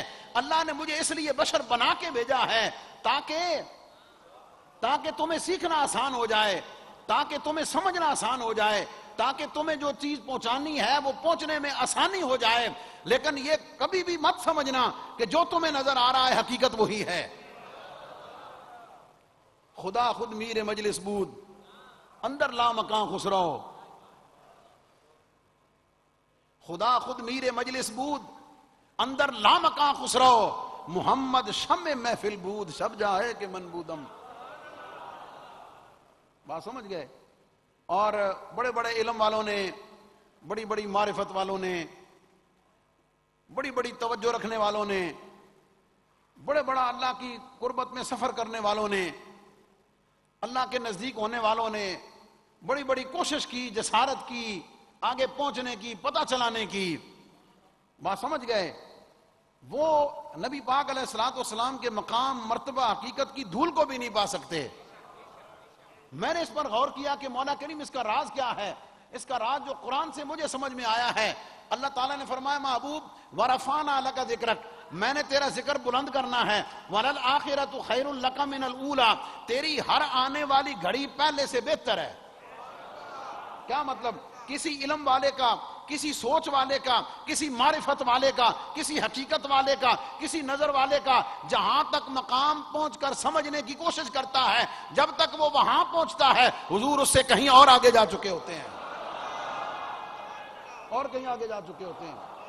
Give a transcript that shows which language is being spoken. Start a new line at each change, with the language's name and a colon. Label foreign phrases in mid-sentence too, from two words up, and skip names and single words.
Urdu: اللہ نے مجھے اس لیے بشر بنا کے بھیجا ہے تاکہ تمہیں سیکھنا آسان ہو جائے، تاکہ تمہیں سمجھنا آسان ہو جائے، تاکہ تمہیں جو چیز پہنچانی ہے وہ پہنچنے میں آسانی ہو جائے. لیکن یہ کبھی بھی مت سمجھنا کہ جو تمہیں نظر آ رہا ہے حقیقت وہی ہے.
Persian: خدا خود میر مجلس بود، اندر لا مکان خسرو. خدا خود میر مجلس بود، اندر لا مکان خسرو. محمد شمع محفل بود، شب جائے کہ من بودم.
Urdu: بات سمجھ گئے؟ اور بڑے بڑے علم والوں نے، بڑی بڑی معرفت والوں نے، بڑی بڑی توجہ رکھنے والوں نے، بڑے بڑا اللہ کی قربت میں سفر کرنے والوں نے، اللہ کے نزدیک ہونے والوں نے بڑی بڑی کوشش کی، جسارت کی، آگے پہنچنے کی، پتہ چلانے کی. بات سمجھ گئے؟ وہ نبی پاک
Arabic: علیہ السلام
Urdu: کے مقام، مرتبہ، حقیقت کی دھول کو بھی نہیں پا سکتے. میں نے اس پر غور کیا کہ مولا کریم اس کا راز کیا ہے. اس کا راز جو قرآن سے مجھے سمجھ میں آیا ہے، اللہ تعالیٰ نے فرمایا محبوب
Arabic: وَرَفَعْنَا لَكَ ذِكْرَكَ،
Urdu: میں نے تیرا ذکر بلند کرنا ہے.
Arabic: وَلَلْآخِرَةُ خَيْرٌ لَكَ مِنَ الْأُولَى،
Urdu: تیری ہر آنے والی گھڑی پہلے سے بہتر ہے. کیا مطلب؟ کسی علم والے کا، کسی سوچ والے کا، کسی معرفت والے کا، کسی حقیقت والے کا، کسی نظر والے کا جہاں تک مقام پہنچ کر سمجھنے کی کوشش کرتا ہے، جب تک وہ وہاں پہنچتا ہے حضور اس سے کہیں اور آگے جا چکے ہوتے ہیں، اور کہیں آگے جا چکے ہوتے ہیں.